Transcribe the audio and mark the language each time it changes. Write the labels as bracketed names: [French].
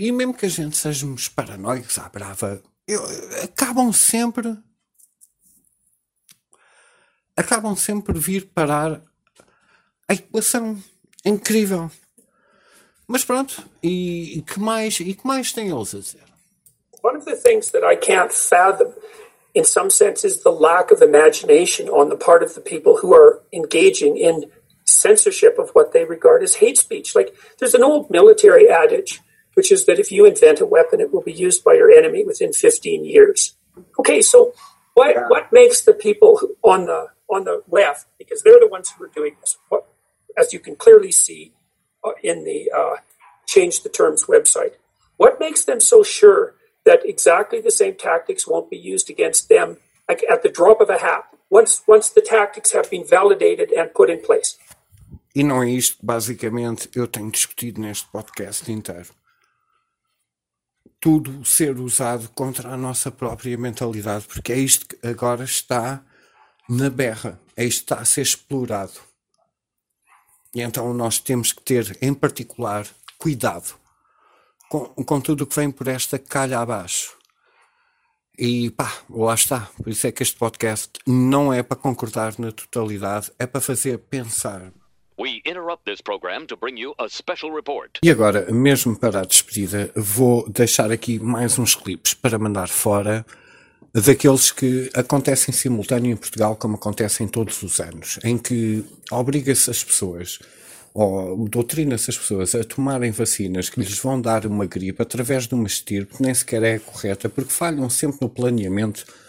[Portuguese] E mesmo que a gente sejamos paranoicos à brava, acabam sempre por vir parar a equação. É incrível. Mas pronto, e que mais têm eles a dizer? [English] One of the things that I can't fathom, in some sense, is the lack of imagination on the part of the people who are engaging in censorship of what they regard as hate speech. Like, there's an old military adage, which is that if you invent a weapon, it will be used by your enemy within 15 years. Okay, so what makes the people on the left, because they're the ones who are doing this, what, as you can clearly see in the Change the Terms website, what makes them so sure that exactly the same tactics won't be used against them at the drop of a hat, once the tactics have been validated and put in place? [Portuguese] E não é isto, basicamente, eu tenho discutido neste podcast inteiro. Tudo ser usado contra a nossa própria mentalidade, porque é isto que agora está na berra, é isto que está a ser explorado. E então nós temos que ter, em particular, cuidado com tudo o que vem por esta calha abaixo. E pá, lá está. Por isso é que este podcast não é para concordar na totalidade, é para fazer pensar. [English] We interrupt this program to bring you a special report. [Portuguese] E agora, mesmo para a despedida, vou deixar aqui mais uns clipes para mandar fora daqueles que acontecem simultâneo em Portugal, como acontecem todos os anos, em que obriga-se as pessoas, ou doutrina-se as pessoas a tomarem vacinas que lhes vão dar uma gripe através de uma estirpe que nem sequer é correta, porque falham sempre no planeamento